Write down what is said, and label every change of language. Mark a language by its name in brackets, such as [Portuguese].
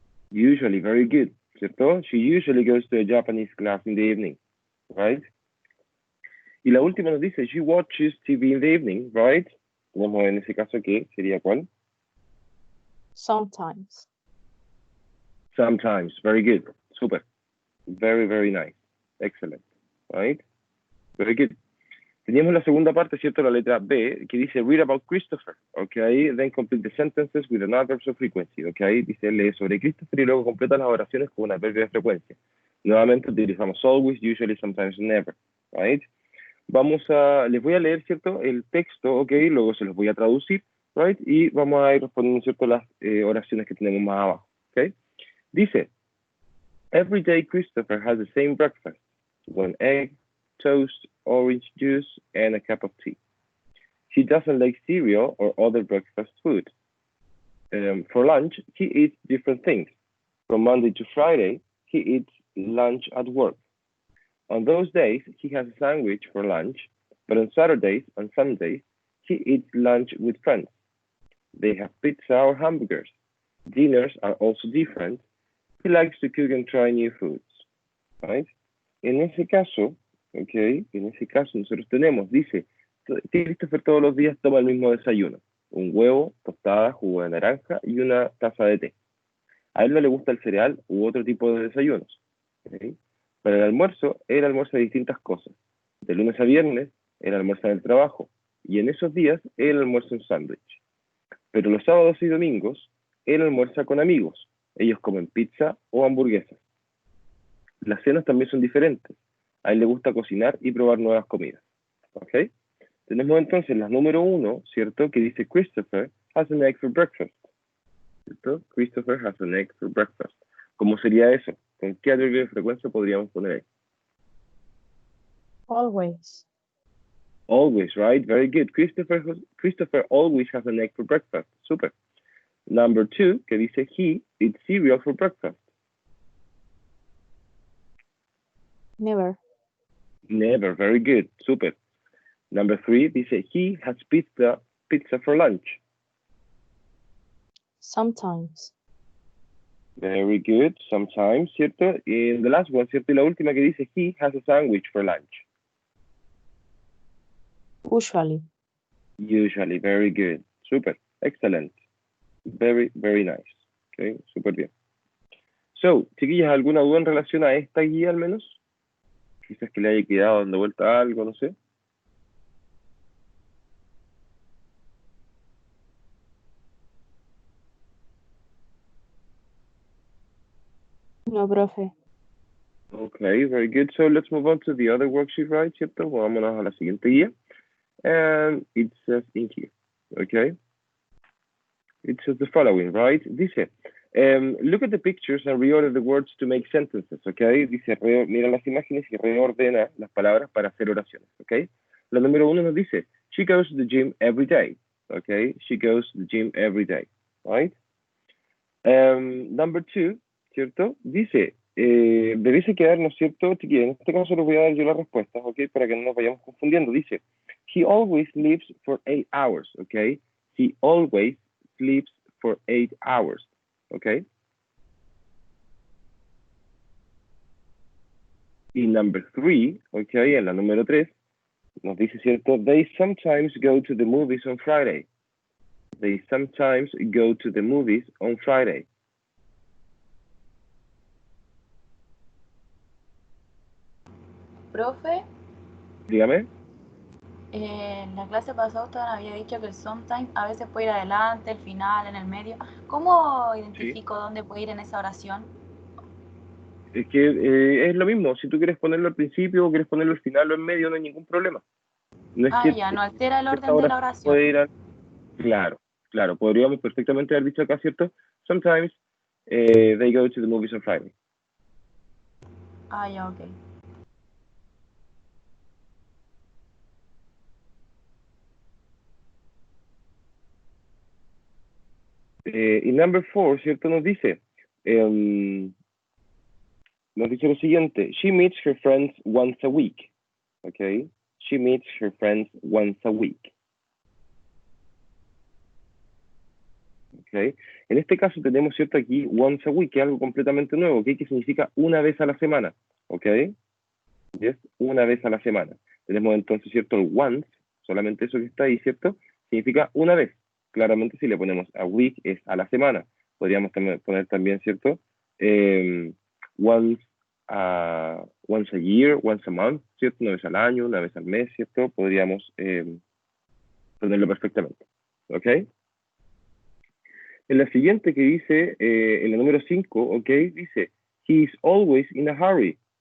[English] Usually, very good, ¿cierto? She usually goes to a Japanese class in the evening, right? [Spanish] Y la última nos dice, [English] she watches TV in the evening, right? [Spanish] Tenemos en ese caso que sería ¿cuál? [English] Sometimes. Sometimes, very good, super. Very, very nice. Excellent, right? Very good. [Spanish] Teníamos la segunda parte, ¿cierto? La letra B, que dice [English] read about Christopher, [Spanish] ¿ok? [English] Then complete the sentences with an adverb of frequency, ¿ok? [Spanish] Dice lee sobre Christopher y luego completa las oraciones con un adverbio de frecuencia. Nuevamente utilizamos [English] always, usually, sometimes, never, right? [Spanish] Les voy a leer, ¿cierto? El texto, ¿ok? Luego se los voy a traducir, right? Y vamos a ir respondiendo, ¿cierto? Las oraciones que tenemos más abajo, ¿ok? [English] Dice, every day Christopher has the same breakfast, 1 egg, toast, orange juice, and a cup of tea. He doesn't like cereal or other breakfast food. For lunch, he eats different things. From Monday to Friday, he eats lunch at work. On those days, he has a sandwich for lunch, but on Saturdays and Sundays, he eats lunch with friends. They have pizza or hamburgers. Dinners are also different. He likes to cook and try new foods. Right? [Spanish] En ese caso, okay, en ese caso nosotros tenemos, dice, Christopher todos los días toma el mismo desayuno, un huevo, tostada, jugo de naranja y una taza de té. A él no le gusta el cereal u otro tipo de desayunos. ¿Okay? Para el almuerzo, él almuerza distintas cosas. De lunes a viernes, él almuerza en el trabajo. Y en esos días, él almuerza un sándwich. Pero los sábados y domingos, él almuerza con amigos. Ellos comen pizza o hamburguesas. Las cenas también son diferentes. A él le gusta cocinar y probar nuevas comidas. ¿Ok? Tenemos entonces la número 1, ¿cierto? Que dice [English] Christopher has an egg for breakfast. ¿Cierto? Christopher has an egg for breakfast. [Spanish] ¿Cómo sería eso? ¿Con qué adverbio de frecuencia podríamos poner ahí? [English] Always. Always, right? Very good. Christopher always has an egg for breakfast. Super. Number 2, [Spanish] que dice [English] he eats cereal for breakfast. Never. Never. Very good. Super. Number 3 dice, he has pizza for lunch. Sometimes. Very good, sometimes, ¿cierto? Y the last one, ¿cierto? [Spanish] Y la última que dice, [English] he has a sandwich for lunch. Usually. Usually, very good. Super, excellent. Very, very nice. Okay, [Spanish] super bien. So, chiquillas, ¿alguna duda en relación a esta guía al menos? Quizás que le haya quedado dando vuelta a algo, no sé. No, profe. [English] Okay, very good. So let's move on to the other worksheet, right, ¿cierto? [Spanish] Vámonos a la siguiente guía. [English] And it says in here, okay? It says the following, right? Dice, look at the pictures and reorder the words to make sentences, okay? [Spanish] Dice, mira las imágenes y reordena las palabras para hacer oraciones, okay? La número 1 nos dice, [English] she goes to the gym every day, okay? She goes to the gym every day, right? Number 2, ¿cierto? [Spanish] Dice, debiese quedarnos, ¿cierto? Chiquillos, en este caso les voy a dar yo las respuestas, ¿ok? Para que no nos vayamos confundiendo. Dice, [English] he always sleeps for 8 hours, [Spanish] ¿ok? [English] He always sleeps for 8 hours, ¿ok? Y number 3, ¿ok? [Spanish] En la número 3, nos dice, ¿cierto? [English] They sometimes go to the movies on Friday. They sometimes go to the movies on Friday. [Spanish] Profe, Dígame. en la clase pasada usted había dicho que el sometimes a veces puede ir adelante, el final, en el medio. ¿Cómo identifico dónde puede ir en esa oración? Es que es lo mismo, si tú quieres ponerlo al principio o quieres ponerlo al final o en medio, no hay ningún problema. No es que Ya, no altera el esta orden de la oración. puede ir claro, claro, podríamos perfectamente haber dicho acá, ¿cierto? [English] Sometimes they go to the movies on Friday. [Spanish] Ya, ok. [English] Y number 4, ¿cierto? [Spanish] Nos dice lo siguiente, [English] she meets her friends once a week, ¿ok? She meets her friends once a week. ¿Ok? [Spanish] En este caso tenemos, ¿cierto? Aquí [English] once a week, [Spanish] que es algo completamente nuevo, ¿ok? Que significa una vez a la semana, ¿ok? ¿Yes? Una vez a la semana. Tenemos entonces, ¿cierto? El once, solamente eso que está ahí, ¿cierto? Significa una vez. Claramente si le ponemos [English] a week [Spanish] es a la semana. Podríamos poner también, ¿cierto? [English] Once, once a year, once a month, ¿cierto? [Spanish] Una vez al año, una vez al mes, ¿cierto? Podríamos ponerlo perfectamente. ¿Ok? En la siguiente que dice, en la número 5, ¿ok? [English] Dice, he is always in a hurry.